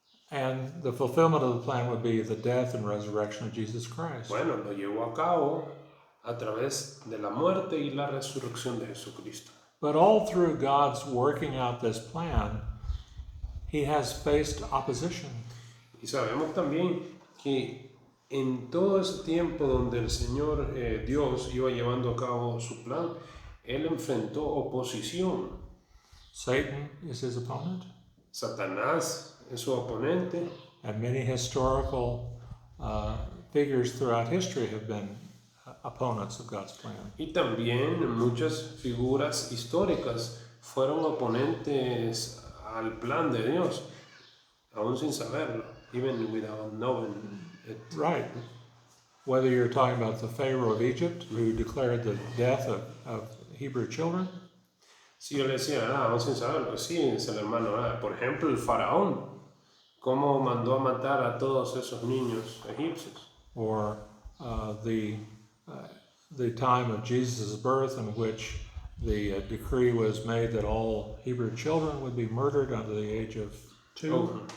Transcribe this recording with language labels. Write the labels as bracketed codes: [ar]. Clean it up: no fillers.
[en] and the fulfillment of the plan would be the death and resurrection of Jesus Christ. [es] Bueno, lo llevó a cabo a través de la muerte y la resurrección de Jesucristo. [en] But all through God's working out this plan, He has faced opposition. [es] Y sabemos también que en todo ese tiempo donde el Señor Dios iba llevando a cabo su plan, Él enfrentó oposición. [en] Satan is His opponent, [es] Satanás es su oponente, [en] and many historical figures throughout history have been opponents of God's plan. [es] y también muchas figuras históricas fueron oponentes al plan de Dios, aún sin saberlo, [en] even without knowing it. Right. Whether you're talking about the Pharaoh of Egypt, who declared the death of Hebrew children, [es] Sí, yo le decía, vamos sin saberlo. Sí, dice el hermano, por ejemplo, el faraón, cómo mandó a matar a todos esos niños egipcios. [en] Or the time of Jesus' birth, in which the decree was made that all Hebrew children would be murdered under the age of 2.